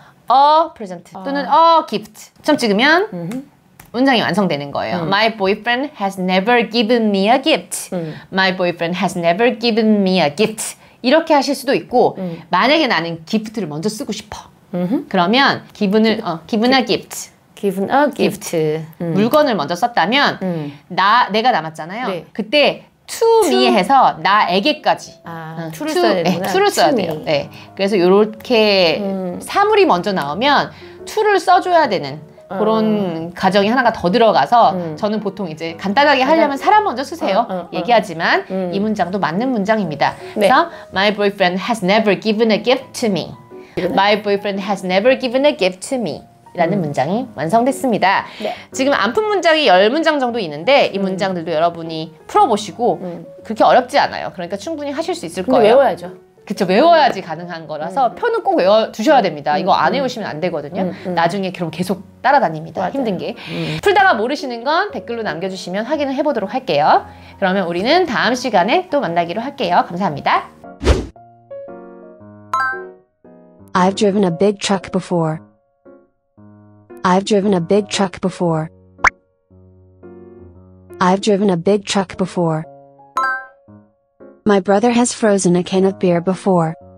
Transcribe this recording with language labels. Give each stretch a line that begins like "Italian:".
English: a present 또는 a gift.
Korean: 점 찍으면 문장이 완성되는 거예요.
English: My boyfriend has never given me a gift. My boyfriend has never given me a gift.
Korean: 이렇게 하실 수도 있고 만약에 나는 기프트를 먼저 쓰고 싶어. 그러면
English: given a gift. Given a gift.
Korean: 물건을 먼저 썼다면 내가 남았잖아요. 네. 그때 to me 해서 나에게까지 to를 써야 되구나. to를 써야
English: To
Korean: 돼요.
English: me.
Korean: 네. 그래서 이렇게 사물이 먼저 나오면 to를 써줘야 되는 그런 가정이 하나가 더 들어가서 저는 보통 이제 간단하게 하려면 사람 먼저 쓰세요. 얘기하지만 이 문장도 맞는 문장입니다. 그래서
English: My boyfriend has never given a gift to me. My boyfriend has never given a gift to me.
Korean: 라는 문장이 완성됐습니다. 네. 지금 안 푼 문장이 10문장 정도 있는데 이 문장들도 여러분이 풀어보시고 그렇게 어렵지 않아요. 그러니까 충분히 하실 수 있을 근데 거예요. 외워야죠. 그쵸, 외워야지 가능한 거라서 표는 꼭 외워두셔야 됩니다. 이거 안 외우시면 안 되거든요. 나중에 그럼 계속 따라다닙니다. 맞아요. 힘든 게. 풀다가 모르시는 건 댓글로 남겨주시면 확인을 해보도록 할게요. 그러면 우리는 다음 시간에 또 만나기로 할게요. 감사합니다.
English: I've driven a big truck before. I've driven a big truck before. I've driven a big truck before. My brother has frozen a can of beer before.